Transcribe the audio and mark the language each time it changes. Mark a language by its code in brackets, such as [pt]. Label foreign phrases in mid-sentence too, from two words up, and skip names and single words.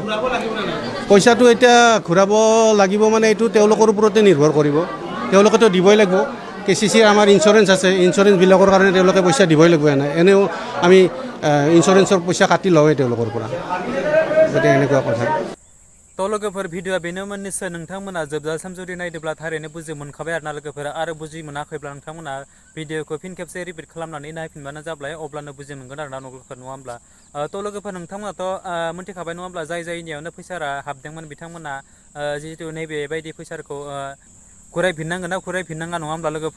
[as] পইচাটো এতিয়া ঘূৰাব লাগিব মানে এইটো তেওঁলোকৰ ওপৰতে নিৰ্ভৰ কৰিব। তেওঁলোকেতো দিবই লাগিব। KCC আমাৰ ইঞ্চুৰেঞ্চ আছে, ইঞ্চুৰেঞ্চবিলাকৰ কাৰণে তেওঁলোকে পইচা দিবই লাগিব। এনেও আমি ইঞ্চুৰেঞ্চৰ পইচা কাটি লওঁৱেই তেওঁলোকৰ পৰা, গতিকে এনেকুৱা কথা। [brx] थ' लोगोफोर भिडिअआ बेनोमोन, निश्चय नोंथांमोना जोबजासिम जुदि नायदोंब्ला थारैनो बुजि मोनखाबाय आरोना लोगोफोर। आरो बुजि मोनाखैब्ला नोंथांमोना भिडिअखौ फिन खेबसे रिपिट खालामनानै नायफिनबानो जाबाय, अब्लानो बुजि मोनगोन आरोना लोगोफोर, नङा होमब्ला। थ' लोगोफोर नोंथांमोनाथ' मिथिखाबाय नङा होमब्ला, जायनियावनो फैसा हाबदोंमोन बिथांमोना जिहेतु नैबे बायदि फैसाखौ घुरायफिननांगोन ना घुरायफिननाङा, नङा होमब्ला लोगोफोर।